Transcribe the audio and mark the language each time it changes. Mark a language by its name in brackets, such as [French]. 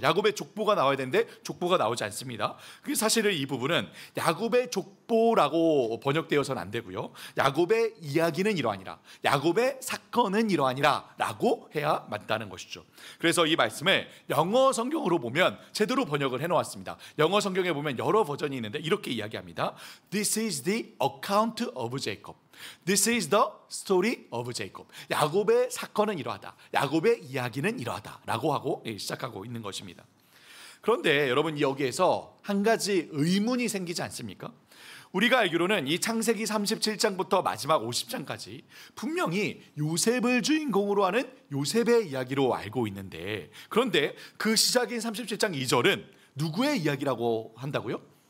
[Korean] 야곱의 족보가 나와야 되는데 족보가 나오지 않습니다. 사실은 이 부분은 야곱의 족보라고 번역되어서는 안 되고요, 야곱의 이야기는 이러하니라, 야곱의 사건은 이러하니라 라고 해야 맞다는 것이죠. 그래서 이 말씀을 영어 성경으로 보면 제대로 번역을 해놓았습니다. 영어 성경에 보면 여러 버전이 있는데 이렇게 이야기합니다. [English] This is the account of Jacob. This is the story of Jacob. [Korean] 야곱의 사건은 이러하다, 야곱의 이야기는 이러하다 라고 하고 시작하고 있는 것입니다. 그런데 여러분, 여기에서 한 가지 의문이 생기지 않습니까? 우리가 알기로는 이 창세기 37장부터 마지막 50장까지 분명히 요셉을 주인공으로 하는 요셉의 이야기로 알고 있는데, 그런데 그 시작인 37장 2절은 누구의 이야기라고 한다고요?